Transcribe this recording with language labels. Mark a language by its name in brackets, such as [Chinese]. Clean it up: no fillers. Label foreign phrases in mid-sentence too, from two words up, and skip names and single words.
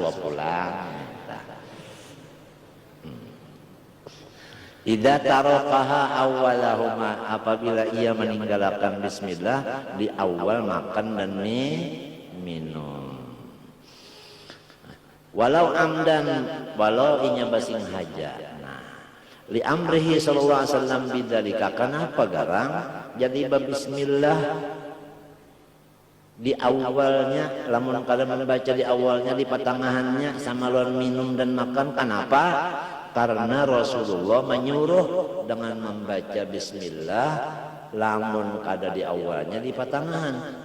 [Arabic] إذا تركها أولهما, [Indonesian] apabila ia meninggalkan bismillah di awal makan dan minum. [Arabic] ولو عمدا, [Banjar] walau inya basing haja. Nah, [Arabic] لأمره صلى الله عليه وسلم بذلك, [Banjar] kenapa garang jadi bismillah di awalnya, lamun kada membaca di awalnya, di pertengahannya sama lawan minum dan makan. [Indonesian] Kenapa? Karena Rasulullah menyuruh dengan membaca bismillah lamun kada di awalnya di pertengahan.